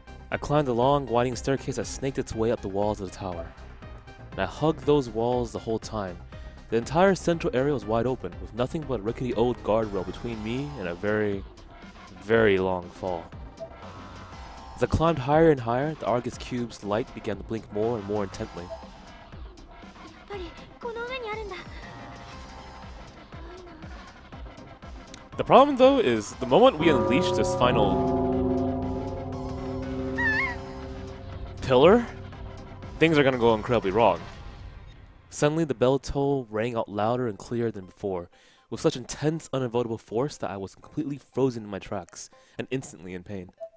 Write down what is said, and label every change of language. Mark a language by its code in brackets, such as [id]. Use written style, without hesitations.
[en] I climbed a long, winding staircase that snaked its way up the walls of the tower. And I hugged those walls the whole time. The entire central area was wide open, with nothing but a rickety old guardrail between me and a very, very long fall. As I climbed higher and higher, the Argus cube's light began to blink more and more intently. [ja] やっぱりこの上にあるんだ。 [en] The problem, though, is the moment we unleash this final pillar, things are gonna go incredibly wrong. Suddenly, the bell toll rang out louder and clearer than before, with such intense, unavoidable force that I was completely frozen in my tracks and instantly in pain.